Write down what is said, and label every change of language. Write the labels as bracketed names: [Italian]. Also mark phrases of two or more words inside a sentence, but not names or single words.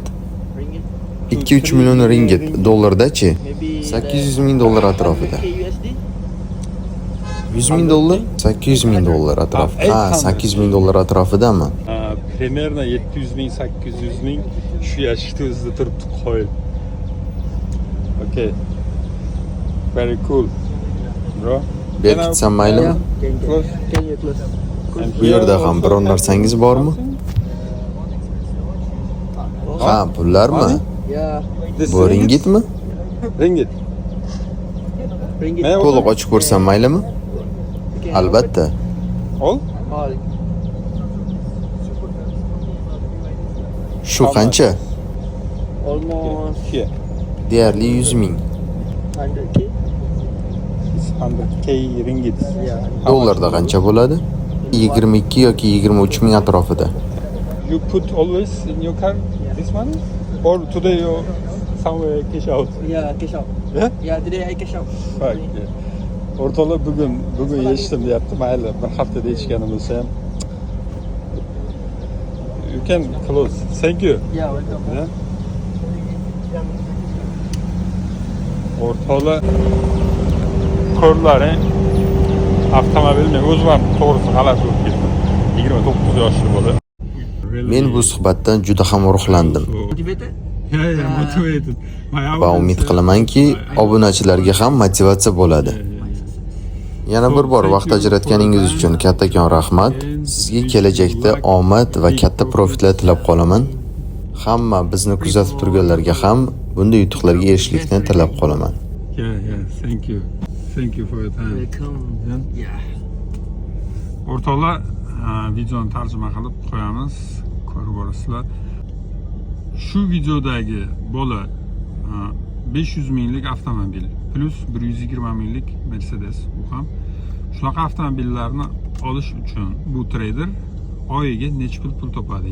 [Uzbek] 2-3 million ringgit dollardachi? 800 ming dollar atrofida. 100 ming dollar? 800 ming dollar atrofida. Ha, 800 ming dollar atrofidami? Примерно 700 ming, 800 ming shu yoshda o'zida turibdi qoyil. [English] Okay. Very cool. Bro. [Uzbek] Berkitsam maylimi? Bu yerda ham biror narsangiz bormi? Ha, pullarmi? Bu ringgitmi? Ringgit. To'liq ochib ko'rsam maylimi? Albatta. Ol. Shu qancha? Almost Deyarli 100 ming. 100k. 100k ringgit. Dollarda qancha bo'ladi? 22 yoki 23 ming atrofida. [English] You put always in your car this money? Or today you somewhere cash out? Yeah, cash out. Yeah? Yeah, today I cash out. Okay. [Uzbek] O'rtoqlar bugun yechdim deyapti. Mayli, bir haftada yechganim bo'lsa ham. [English] You can close. Thank you. Yeah, welcome. Yeah. [Uzbek] O'rtoqlar ko'rlaring avtomobilni o'zim ham to'g'risi g'alati bo'lib ketdim. 29 yoshli bola. Men bu suhbatdan juda ham ruhlandim [English] Motivated? Yeah, motivated. [Uzbek] va umid qilamanki, obunachilarga ham motivatsiya bo'ladi. Yana bir bor vaqt ajratganingiz uchun kattakon rahmat. Sizga kelajakda omad va katta profitlar tilab qolaman. Hamma bizni kuzatib turganlarga ham bunday yutuqlarga erishishlikni tilab qolaman. [English] Yeah, thank you. Thank you for your time. Welcome. Yeah. [Uzbek] O'rtoqlar, videoni tarjima qilib qo'yamiz. Ko'rib borasizlar. Shu videodagi bola 500 minglik avtomobil plus 120 minglik Mercedes u ham. Shunaqa avtomobillarni olish uchun bu trader oyiga necha pul topadi?